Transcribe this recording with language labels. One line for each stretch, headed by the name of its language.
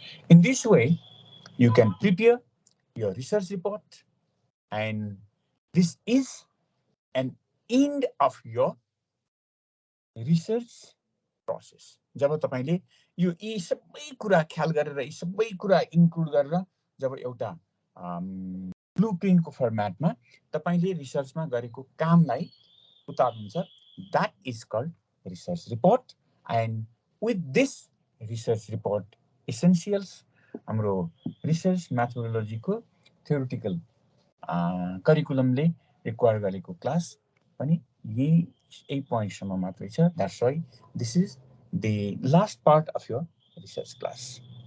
English: In this way, you can prepare your research report, and this is an end of your research process.
Nepali: जब तपाईले यो यी सबै कुरा ख्याल गरेर यी सबै कुरा इन्क्लुड गरेर जब एउटा ब्लुप्रिन्टको फर्मेटमा तपाईले रिसर्चमा गरेको कामलाई उतार्नुहुन्छ,
English: that is called research report. And with this research report essentials,
Nepali: हाम्रो research methodology को theoretical curriculumले require गरेको क्लास पनि यही point सम्म मात्रै छ.
English: That's why this is the last part of your research class.